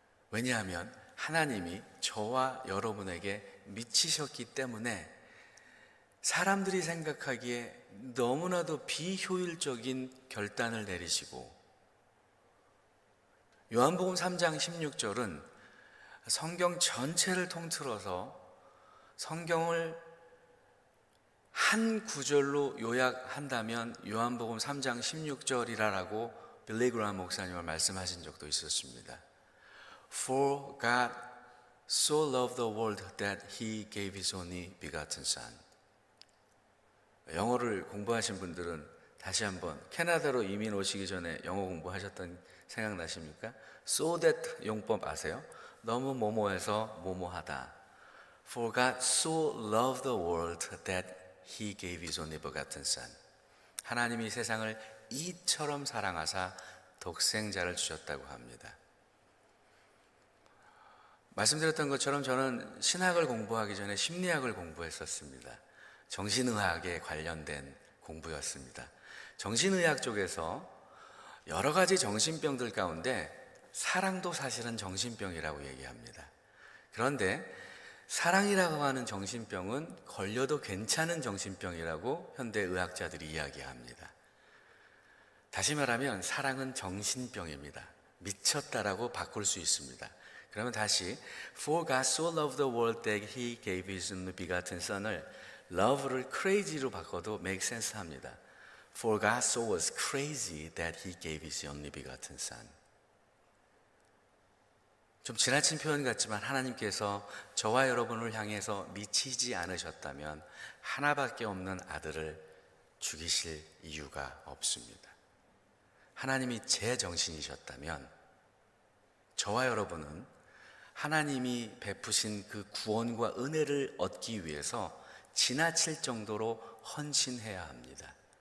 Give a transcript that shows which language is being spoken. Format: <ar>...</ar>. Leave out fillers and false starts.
<ko>왜냐하면 하나님이 저와 여러분에게 미치셨기 때문에 사람들이 생각하기에 너무나도 비효율적인 결단을 내리시고, 요한복음 3장 16절은 성경 전체를 통틀어서 성경을 한 구절로 요약한다면 요한복음 3장 16절이라고 빌리 그라함 목사님을 말씀하신 적도 있었습니다.</ko> <en>For God so loved the world that He gave His only begotten Son.</en> <ko>영어를 공부하신 분들은 다시 한번 캐나다로 이민 오시기 전에 영어 공부하셨던 생각나십니까? So that 용법 아세요? 너무 뭐뭐해서 뭐뭐하다.</ko> <en>For God so loved the world that He gave His only begotten Son.</en> <ko>하나님이 세상을 이처럼 사랑하사 독생자를 주셨다고 합니다. 말씀드렸던 것처럼 저는 신학을 공부하기 전에 심리학을 공부했었습니다. 정신의학에 관련된 공부였습니다. 정신의학 쪽에서 여러 가지 정신병들 가운데 사랑도 사실은 정신병이라고 얘기합니다. 그런데 사랑이라고 하는 정신병은 걸려도 괜찮은 정신병이라고 현대의학자들이 이야기합니다. 다시 말하면 사랑은 정신병입니다. 미쳤다라고 바꿀 수 있습니다. 그러면 다시</ko> <en>For God so loved the world that He gave His only begotten Son</en> <ko>을 love를 crazy로 바꿔도</ko> <en>make sense</en> <ko>합니다.</ko> <en>For God so was crazy that He gave His only begotten Son.</en> <ko>좀 지나친 표현 같지만 하나님께서 저와 여러분을 향해서 미치지 않으셨다면 하나밖에 없는 아들을 죽이실 이유가 없습니다. 하나님이 제 정신이셨다면 저와 여러분은 하나님이 베푸신 그 구원과 은혜를 얻기 위해서 지나칠 정도로 헌신해야 합니다.</ko>